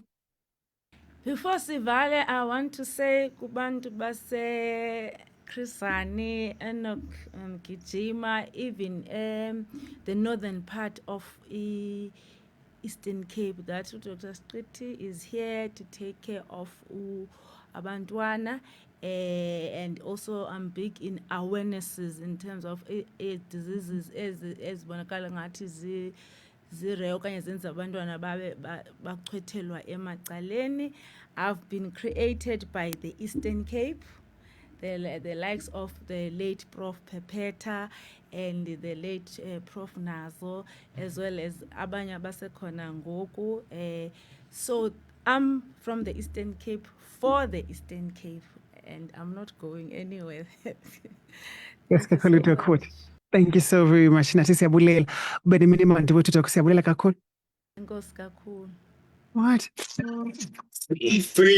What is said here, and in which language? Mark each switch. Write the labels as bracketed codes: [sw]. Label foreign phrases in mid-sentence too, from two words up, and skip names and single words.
[en] Before Sivale, I want to say [xh] kubantu base [en] Chris Hani, Enoch Gijima, even the northern part of Eastern Cape, that Dr. Skriti is here to take care of abantwana, and also I'm big in awarenesses in terms of diseases as [xh] bonakala ngathi zire okanye zenza abantwana babe bachwethelwa emacaleni. [en] I've been created by the Eastern Cape, the likes of the late Prof. Pepeta and the late Prof. Nazo, as well as [xh] abanye abasekhona ngoku. [en] So I'm from the Eastern Cape for the Eastern Cape, and I'm not going anywhere. Yes, kakhulu Doc. Thank you so very much. [xh] Nathi siyabulela. Ube nemini mandi wethu Doc, siyabulela kakhulu. Enkosi kakhulu. [en] What?